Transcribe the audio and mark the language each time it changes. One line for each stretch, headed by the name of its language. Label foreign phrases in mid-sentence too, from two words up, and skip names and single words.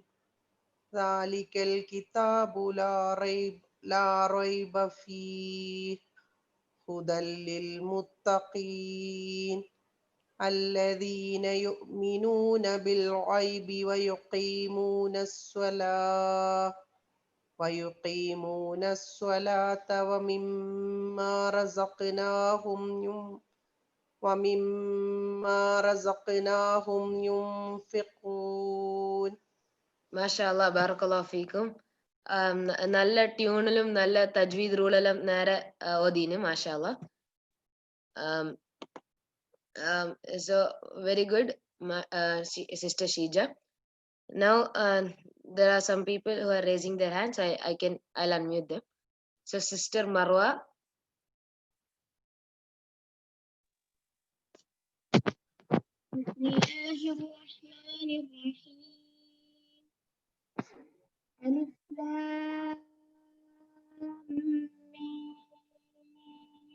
Arabic: ذلك الكتاب لا ريب فيه هدى للمتقين الذين يؤمنون بالغيب ويقيمون الصلاة ومما رزقناهم ينفقون. ما شاء الله، بارك الله فيكم.
Malayalam: നല്ല ട്യൂണിലും നല്ല തജ്വീദ് റൂളെല്ലാം നേരെ ഓതീന് മാഷാല്ല.
English: So very good, Sister Shija. Now there are some people who are raising their hands. I'll unmute them. So Sister Marwa.
Arabic: بسم الله الرحمن الرحيم. ألف لام ميم.